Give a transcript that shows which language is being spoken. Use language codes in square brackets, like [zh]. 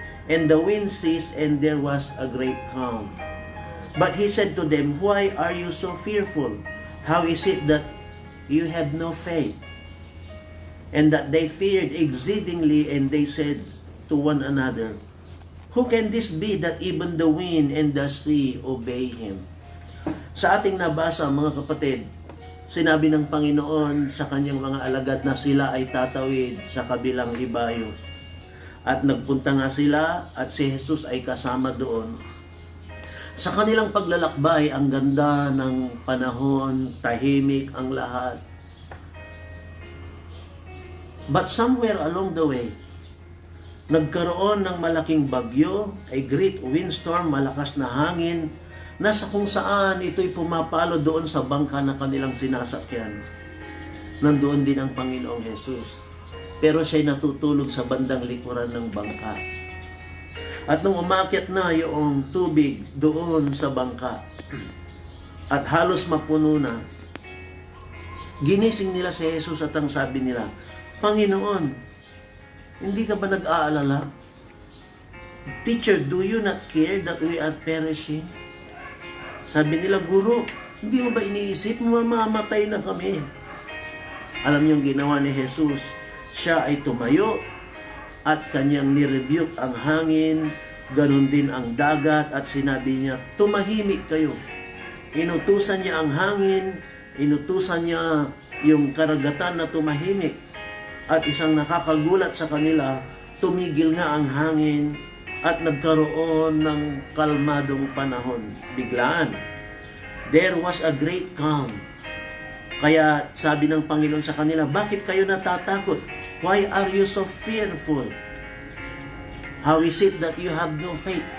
[en] And the wind ceased, and there was a great calm. But he said to them, "Why are you so fearful? How is it that you have no faith?" And that they feared exceedingly, and they said to one another, "Who can this be that even the wind and the sea obey him?" [tl] Sa ating nabasa, mga kapatid, sinabi ng Panginoon sa kanyang mga alagad na sila ay tatawid sa kabilang ibayo. At nagpunta nga sila, at si Jesus ay kasama doon. Sa kanilang paglalakbay, ang ganda ng panahon, tahimik ang lahat. [en] But somewhere along the way, [tl] nagkaroon ng malaking bagyo, [en] a great windstorm, [tl] malakas na hangin, na sa kung saan ito'y pumapalo doon sa bangka na kanilang sinasakyan. Nandoon din ang Panginoong Jesus. Pero siya'y natutulog sa bandang likuran ng bangka. At nung umakyat na yung tubig doon sa bangka, at halos mapuno na, ginising nila si Jesus, at ang sabi nila, "Panginoon, hindi ka ba nag-aalala? [en] Teacher, do you not care that we are perishing?" [tl] Sabi nila, "Guro, hindi mo ba iniisip, mamamatay na kami?" Alam niyo ang ginawa ni Jesus? Siya ay tumayo at kanyang nirebuke ang hangin, ganun din ang dagat, at sinabi niya, "Tumahimik kayo." Inutusan niya ang hangin, inutusan niya yung karagatan na tumahimik. At isang nakakagulat sa kanila, tumigil nga ang hangin at nagkaroon ng kalmadong panahon. Biglaan. [en] There was a great calm. [tl] Kaya sabi ng Panginoon sa kanila, "Bakit kayo natatakot? [en] Why are you so fearful? How is it that you have no faith?"